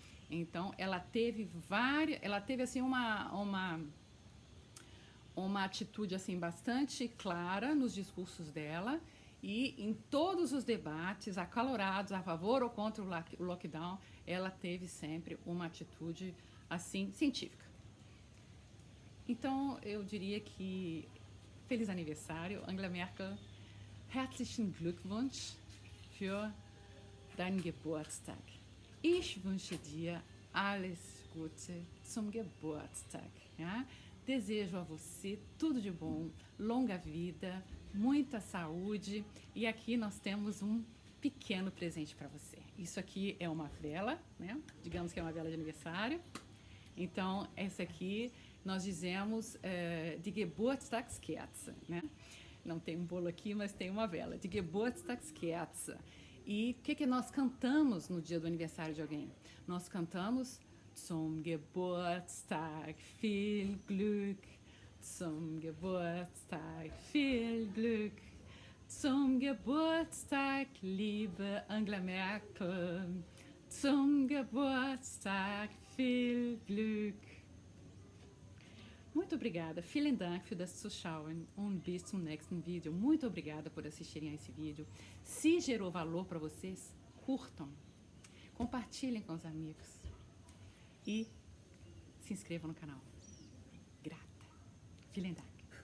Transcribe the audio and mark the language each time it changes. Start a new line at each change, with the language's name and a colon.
Portuguese: Então, ela teve assim uma atitude assim bastante clara nos discursos dela e em todos os debates acalorados a favor ou contra o lockdown, ela teve sempre uma atitude assim científica. Então, eu diria que feliz aniversário, Angela Merkel.
German: Herzlichen Glückwunsch für deinen Geburtstag. Ich wünsche dir alles Gute zum Geburtstag. Ja?
Portuguese: Desejo a você tudo de bom, longa vida, muita saúde. E aqui nós temos um pequeno presente para você. Isso aqui é uma vela, né? Digamos que é uma vela de aniversário. Então, essa aqui nós dizemos de Geburtstagskerze, né? Não tem um bolo aqui, mas tem uma vela. De Geburtstagskerze. E o que nós cantamos no dia do aniversário de alguém? Nós cantamos
German: Zum Geburtstag viel Glück, zum Geburtstag viel Glück, zum Geburtstag liebe Angela Merkel, zum Geburtstag viel Glück.
Portuguese: Muito obrigada.
German: Vielen Dank für das Zuschauen und bis zum nächsten Vídeo.
Portuguese: Muito obrigada por assistirem a esse vídeo. Se gerou valor para vocês, curtam, compartilhem com os amigos e se inscrevam no canal. Grata.
German: Vielen Dank.